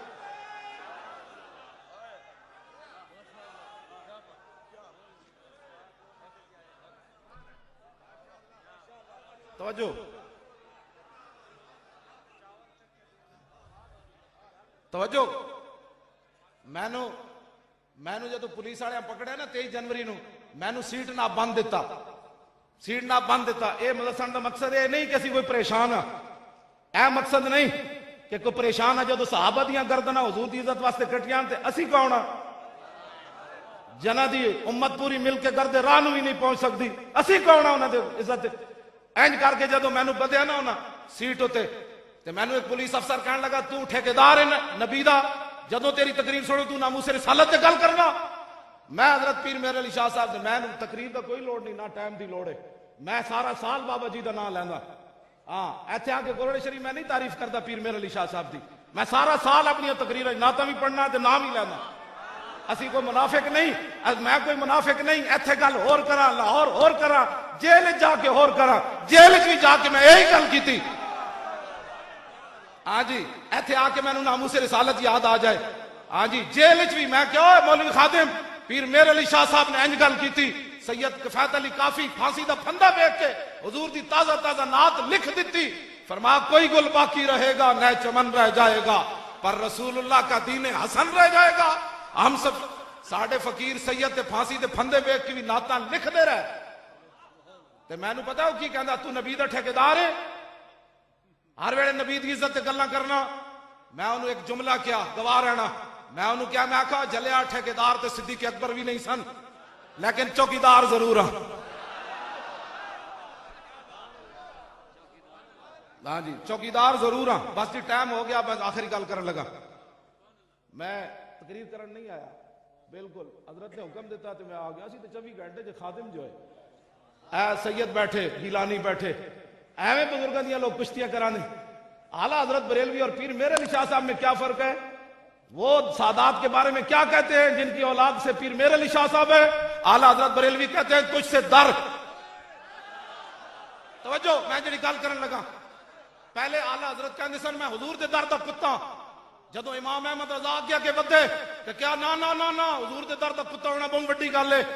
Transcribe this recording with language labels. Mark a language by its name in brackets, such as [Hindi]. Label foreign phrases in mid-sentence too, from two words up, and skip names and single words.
[Punjabi] توجہ، توجہ، میں نو جدو پولیس والے پکڑے نا 23 جنوری نو، میں نو سیٹ نہ بند دیتا، سیٹ نہ بند دیتا۔ اے مدرسان دا مقصد اے نہیں کہ اسی کوئی پریشان ہاں، اے مقصد نہیں کہ کوئی پریشان ہے جدو صحابہ دیاں گردنا حضور دی عزت واسطے کٹیاں تے اسی کون ہاں، جنہ دی امت پوری مل کے گردے راہ نو بھی نہیں پہنچ سکتی، اسی کون ہاں انہاں دے عزت۔ اینج کر کے جدو میں نو بدیا نا ہونا سیٹ ہوتے تے میں نو ایک پولیس افسر کہنے لگا تو ٹھیکیدار ہے نبی دا، جدو تیری تقریر سنو تو ناموس رسالت تے گل کرنا۔ میں حضرت پیر میرے علی شاہ صاحب سے میں تقریر دا کوئی لوڑ نہیں، نہ ٹائم دی لوڑ ہے، میں سارا سال بابا جی دا نام لینا۔ ہاں ایتھے آ کے گورڑ شریف میں نہیں تعریف کرتا پیر میرے علی شاہ صاحب دی، میں سارا سال اپنی تقریر نعتاں بھی پڑھنا تے نام ہی لینا۔ اسی کوئی منافق نہیں، میں کوئی منافق نہیں، ایتھے گل ہور کرا، لاہور ہور کرا، جیل جا کے ہور کرا، جیل بھی جا کے میں یہی گل کی تھی۔ ہاں جی، ایتھے آ کے میں نے ناموس رسالت یاد آ جائے۔ ہاں جی، جیل بھی میں کیا مولوی خادم پیر میر علی شاہ صاحب نے انج گل کی تھی، سید کفایت علی کافی پھانسی دا پھندا بیٹھ کے حضور دی تازہ تازہ نعت لکھ دیتی، فرمایا کوئی گل باقی رہے گا نہ چمن رہ جائے گا، [Urdu] پر رسول اللہ کا دین حسن رہ جائے گا۔ [Punjabi] ہم سب ساڑھے فقیر سید تے پھانسی دے پھندے بیٹھ کے بھی نعتاں لکھ دے رہے تے میں نو پتا ہو کی کہندا تو نبی دا ٹھیکیدار ہے، ہر ویلے نبی دی عزت تے گلاں کرنا۔ میں انہوں ایک جملہ کیا گواہ رہنا، میں انہوں کیا میں کہا جلیا ٹھیکیدار تے صدیق اکبر بھی نہیں سن، لیکن چوکیدار ضرور ہاں۔ ہاں جی، چوکیدار ضرور ہاں۔ بس جی ٹائم ہو گیا، بس آخری گل کرن لگا، میں تقریر کرن نہیں آیا، بالکل حضرت نے حکم دیتا تو میں آ گیا سی تے 24 گھنٹے جو خادم جو ہے اے سید بیٹھے، گیلانی بیٹھے، ایویں بزرگاں دیاں لوگ کشتیاں کرانے۔ [Urdu] اعلیٰ حضرت بریلوی اور پیر میر علی شاہ صاحب میں کیا فرق ہے؟ وہ سادات کے بارے میں کیا کہتے ہیں جن کی اولاد سے پیر میر علی شاہ صاحب ہے؟ اعلیٰ حضرت بریلوی کہتے ہیں تجھ سے در۔ [Punjabi] توجہ، میں جڑی گل کرن لگا، پہلے اعلیٰ حضرت کہندے سن میں حضور دے در دا کتا، جدو امام احمد رضا آگیا کہ ودے کہ کیا نا نا نا نا حضور دے در دا کتا ہونا بہت بڑی گل ہے۔